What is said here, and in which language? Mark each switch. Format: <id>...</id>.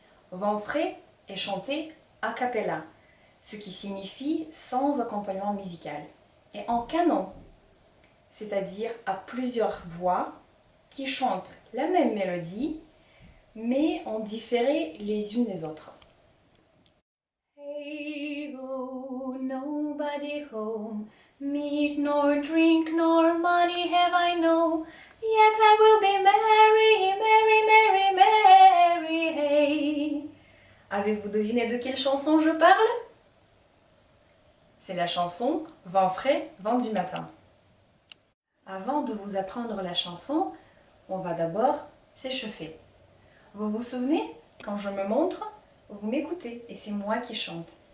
<fr>Vent frais est chanté a cappella, ce qui signifie sans accompagnement musical, et en canon, c'est-à-dire à plusieurs voix qui chantent la même mélodie, mais en différé les unes des autres.</fr> <en>Hey ho, nobody home, meat nor drink nor money have I no, yet I will be merry, merry, merry, merry, hey.</en> <fr>Avez-vous deviné de quelle chanson je parle? C'est la chanson Vent frais, vent du matin. Avant de vous apprendre la chanson, on va d'abord s'échauffer. Vous vous souvenez, quand je me montre, vous m'écoutez et c'est moi qui chante.</fr>